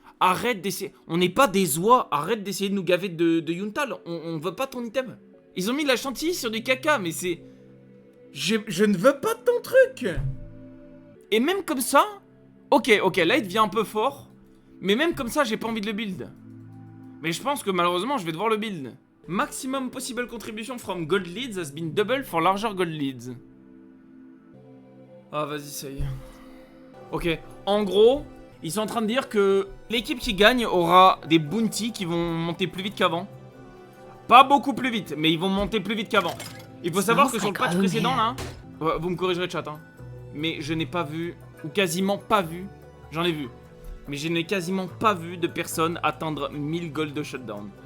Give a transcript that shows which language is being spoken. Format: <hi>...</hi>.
<fr>Arrête d'essayer, on n'est pas des oies, arrête d'essayer de nous gaver de Yuntal, on veut pas ton item. Ils ont mis de la chantilly sur du caca, mais c'est... Je ne veux pas de ton truc. Et même comme ça, ok, là il devient un peu fort. Mais même comme ça, j'ai pas envie de le build. Mais je pense que malheureusement, je vais devoir le build.</fr> <en>Maximum possible contribution from gold leads has been doubled for larger gold leads.</en> <fr>Ah vas-y, ça y est. Ok, en gros, ils sont en train de dire que l'équipe qui gagne aura des bounties qui vont monter plus vite qu'avant. Pas beaucoup plus vite, mais ils vont monter plus vite qu'avant. Il faut savoir que sur le patch précédent, là, vous me corrigerez chat, hein, mais je n'ai pas vu, ou quasiment pas vu, j'en ai vu, mais je n'ai quasiment pas vu de personnes atteindre 1000 gold de shutdown.</fr>